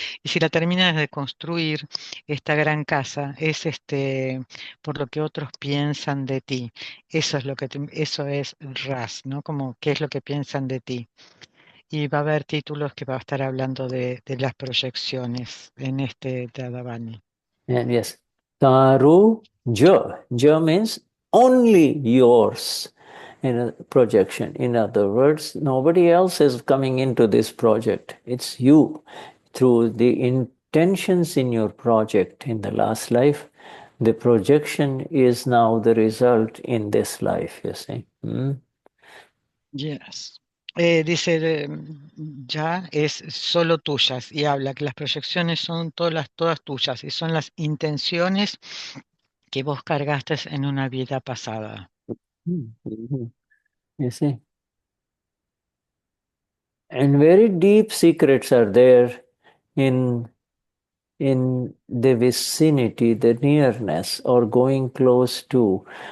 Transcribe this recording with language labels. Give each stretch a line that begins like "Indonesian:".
Spanish: Y si la terminas de construir, esta gran casa es por lo que otros piensan de ti. Eso es eso es RAS, ¿no? Como qué es lo que piensan de ti. Y va a haber títulos que va a estar hablando de las proyecciones en este Dadavani.
English: And yes.
Gujarati: Taru ja.
English: Ja means only yours in a projection. In other words, nobody else is coming into this project. It's you. Through the intentions in your project in the last life, the projection is now the result in this life, you see. Yes.
Spanish: Dice, ya es solo tuyas y habla que las proyecciones son todas tuyas y son las intenciones que vos cargaste en una vida pasada.
English: You see. And very deep secrets are there in the vicinity, the nearness, or going close to.